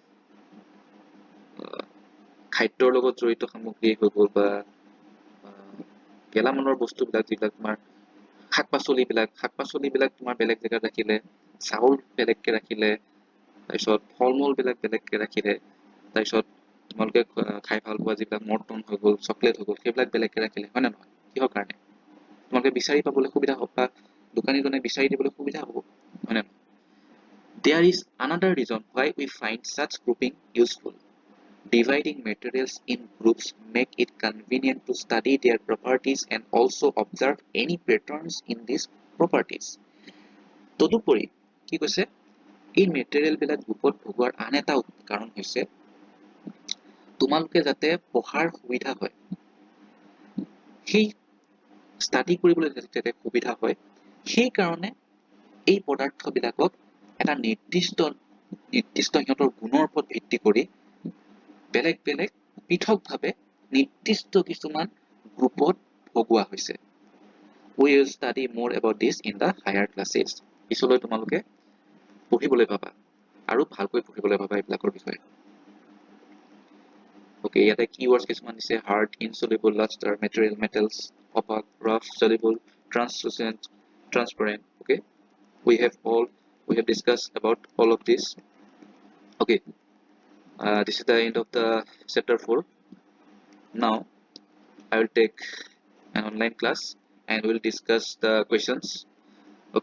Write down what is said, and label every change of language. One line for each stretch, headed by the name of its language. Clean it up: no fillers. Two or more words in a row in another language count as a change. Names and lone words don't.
Assamese: খাদ্যৰ লগত জড়িত সামগ্ৰী হৈ গ'ল, বা গেলামালৰ বস্তুবিলাক যিবিলাক তোমাৰ শাক পাচলিবিলাক তোমাৰ বেলেগ জেগাত ৰাখিলে, চাউল বেলেগকে ৰাখিলে, তাৰপিছত ফল মূলবিলাক বেলেগকে ৰাখিলে, তাৰপিছত তোমালোকে খাই ভাল পোৱা যিবিলাক মৰ্টন হৈ গ'ল, চকলেট হৈ গ'ল, সেইবিলাক বেলেগকে ৰাখিলে, হয় নে নহয়? কিহৰ কাৰণে? তোমালোকে বিচাৰি পাবলৈ সুবিধা হ'ব বা দোকানীজনে বিচাৰি দিবলৈ সুবিধা হ'ব, হয় নে নহয়?
English: There is another reason why we find such grouping useful. Dividing materials in groups make it convenient to study their properties and also observe any patterns in these properties.
Assamese: তদুপৰি কি কৈছে, এই মেটেৰিয়েলবিলাক গ্ৰুপত ভগোৱাৰ আন এটা কাৰণ হৈছে তোমালোকে যাতে পঢ়াৰ সুবিধা হয়, সেই ষ্টাডি কৰিবলৈ যাতে সুবিধা হয়, সেই কাৰণে এই পদাৰ্থবিলাকক এটা নিৰ্দিষ্ট সিহঁতৰ গুণৰ ওপৰত ভিত্তি কৰি বেলেগ বেলেগ পৃথকভাৱে নিৰ্দিষ্ট কিছুমান গ্ৰুপত ভগোৱা হৈছে।
English: We will study more about this in the higher classes.
Assamese: পিছলৈ তোমালোকে পঢ়িবলৈ পাবা আৰু ভালকৈ পঢ়িবলৈ পাবা এইবিলাকৰ বিষয়ে। ওকে, ইয়াতে keywords কিছুমান দিছে:
English: hard, insoluble, luster, material, metals, opaque, rough, soluble, translucent, transparent. Okay, we have discussed about all of this. Okay, this is the end of the chapter 4. Now I will take an online class and we will discuss the questions.